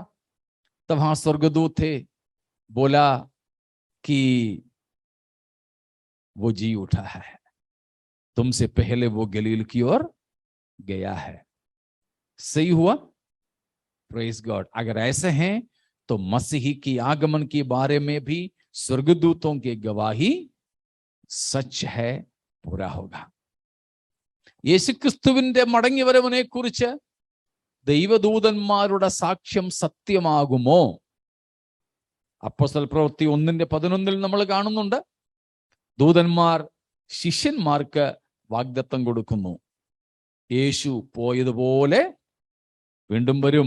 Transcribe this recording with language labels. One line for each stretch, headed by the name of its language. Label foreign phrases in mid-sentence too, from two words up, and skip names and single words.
Hindi: तब वहां स्वर्गदूत थे, बोला कि वो जी उठा है, तुमसे पहले वो गलील की ओर गया है। सही हुआ?
English: praise God.
Hindi: अगर ऐसे हैं तो मसीह की आगमन के बारे में भी स्वर्गदूतों की गवाही सच है, पूरा होगा।
Malayalam: യേശുക്രിസ്തുവിന്റെ മടങ്ങിവരവിനെ കുറിച്ച് ദൈവദൂതന്മാരുടെ സാക്ഷ്യം സത്യമാകുമോ? അപ്പോസ്തല പ്രവൃത്തി 1:11 നമ്മൾ കാണുന്നുണ്ട്, ദൂതന്മാർ ശിഷ്യന്മാർക്ക് വാഗ്ദത്തം കൊടുക്കുന്നു, യേശു പോയതുപോലെ വീണ്ടും വരും.